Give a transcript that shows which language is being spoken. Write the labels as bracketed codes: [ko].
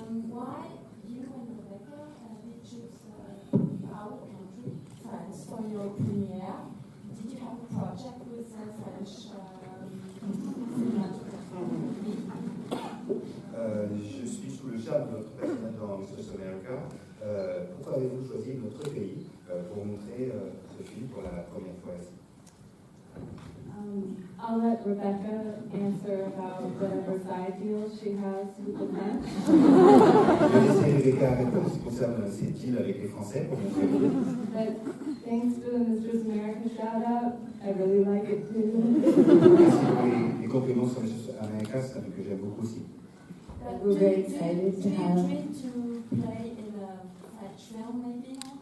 [en] Why you and Rebecca did choose our country, France, for your premiere? Did you have a project with French [fr] Je suis sous le charme de notre personnage dans Miss America. Pourquoi avez-vous choisi notre pays pour montrer ce film pour la première fois ici? [en] I'll let Rebecca answer about whatever side deal she has with the French. [fr] Je vais laisser Rebecca répondre en ce qui concerne ses deals avec les Français pour montrer. [en] But thanks for the Mistress America shout out. I really like it too. [fr] Merci pour les compliments sur Miss America, c'est un truc que j'aime beaucoup aussi. [en] We're very excited to have. Do you dream to play in a French film, maybe?